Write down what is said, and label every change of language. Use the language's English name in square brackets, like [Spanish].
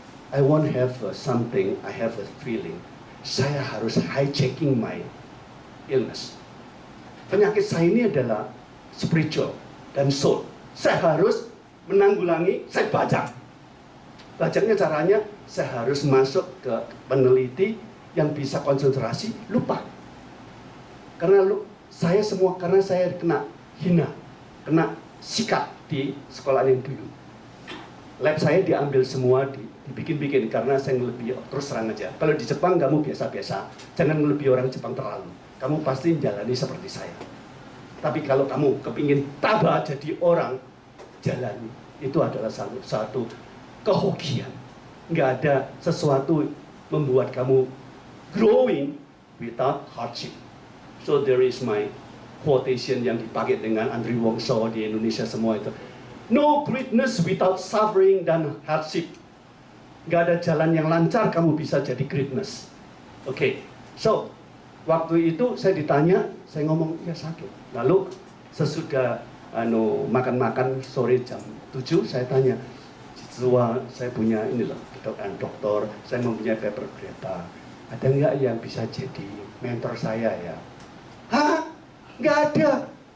[English] I want have something, I have a feeling. [Indonesian] Saya harus [English] hijacking my illness. [Indonesian] Penyakit saya ini adalah spiritual dan soul. Saya harus menanggulangi, saya bajak. Bajaknya caranya, saya harus masuk ke peneliti yang bisa konsentrasi, lupa. Karena karena saya kena hina, kena sikat di sekolah yang dulu. Lab saya diambil semua, dibikin-bikin karena saya lebih terus terang aja. Kalau di Jepang kamu biasa-biasa, jangan lebih orang Jepang terlalu. Kamu pasti jalani seperti saya. Tapi kalau kamu kepingin tabah jadi orang, jalani. Itu adalah satu kehokian. Nggak ada sesuatu membuat kamu [English] growing without hardship. So there is my quotation [Indonesian] yang dipakai dengan Andri Wongso di Indonesia semua itu. [English] No greatness without suffering dan hardship. [Indonesian] Nggak ada jalan yang lancar kamu bisa jadi greatness. Oke, so waktu itu saya ditanya, saya ngomong ya sakit. Lalu sesudah makan-makan sore jam 7 saya tanya, saya punya ini loh dokter, saya mempunyai paper berapa, ada nggak yang bisa jadi mentor saya ya? Hah? Nggak ada.